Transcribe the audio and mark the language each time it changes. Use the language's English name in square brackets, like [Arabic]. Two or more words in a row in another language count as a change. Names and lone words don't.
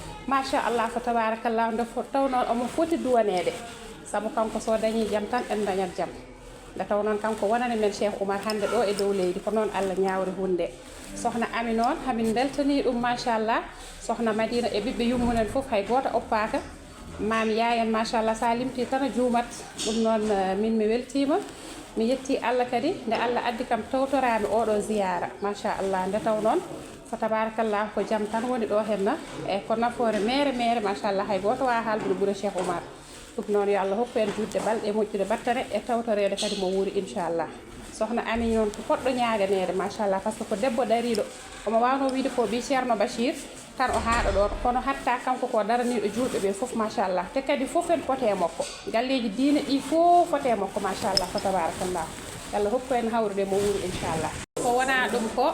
[Arabic] machallah fa tabarakallah [Fula] nde taw noon omo foti duwanede sabu kanko so dañi jam tan en dañat jam nde taw noon kanko wonani men Cheikh Oumar hande ɗo e dow leydi ko noon Allah ñawri hunde sohna ami noon hamin beltani ɗum machallah sohna Madina e ɓiɓɓe yummunen fof hay goto oppaka mami yayen machallah sa limti tan a juumat ɗum noon min mi weltima mi yetti Allah kadi nde Allah addi kam tawtorami oɗo ziyara machallah nde taw noon [Arabic] fa tabarakallah [Fula] ko jam tan woni ɗo henna e ko nafoore mere mere machallah hay goto wawa haaldude ɓuura Cheikh Oumar ɗum noon yo Allah hokku en judde balɗe moƴƴude battane e tawtorede kadi mo wuuri inchallah sohna ami noon ko poɗɗo ñaganede machallah [French] par ce que [Fula] ko debbo dariɗo omo wawno wiide ko bi Ceerno Bachir tan o haaɗo ɗon kono hatta kanko ko daraniɗo julɓe ɓe fof machallah te kadi fof en pote makko galleji diine ɗi fof fote makko [Arabic] machallah fa tabarakallah [Fula] Allah hokku en hawrude mo wuuri inchallah ko wona ɗum ko